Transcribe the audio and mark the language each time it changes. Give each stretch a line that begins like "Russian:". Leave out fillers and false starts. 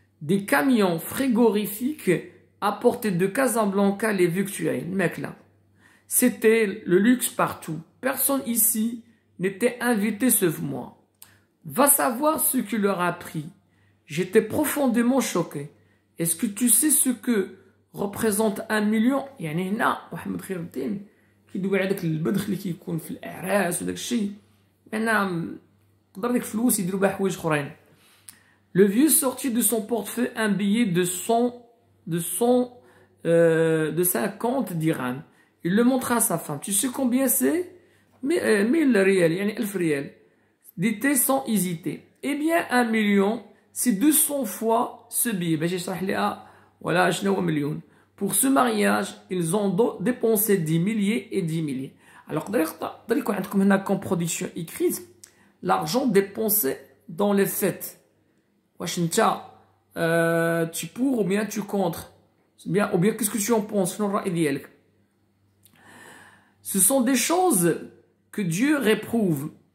French: Des camions frigorifiques apportaient de Casablanca les victuailles. Mec là. C'était le luxe partout. Personne ici n'était invité sauf moi. Va savoir ce qui leur a pris. J'étais profondément choqué. Est-ce que tu sais ce que représente 1 million؟
Arabic: يعني هنا محمد خير الدين كيدوي على داك البذخ اللي كيكون في الأعراس وداك الشيء. أنا قدر ديك الفلوس يديروا بها حوايج أخرين.
French: Le vieux sortit de son portefeuille un billet de 50 dirhams. Il le montra à sa femme. Tu sais combien c'est? 1000 rials,
Arabic: يعني
French: 1000 rials. Dit-elle sans hésiter. Eh bien, 1 million, c'est 200 fois ce billet.
Arabic: باش يشرح لها
French: voilà
Arabic: شنو هو مليون.
French: Pour ce mariage, ils ont dépensé 10 milliers et 10 milliers. Alors,
Arabic: قدر يكون عندكم هنا
French: comme production écrite l'argent dépensé dans les fêtes.
Arabic: واش انت
French: tu pour ou bien tu contre? Ou bien qu'est-ce que tu en penses?
Arabic: شنو الرأي ديالك؟
French: Ce sont des choses que Dieu réprouve.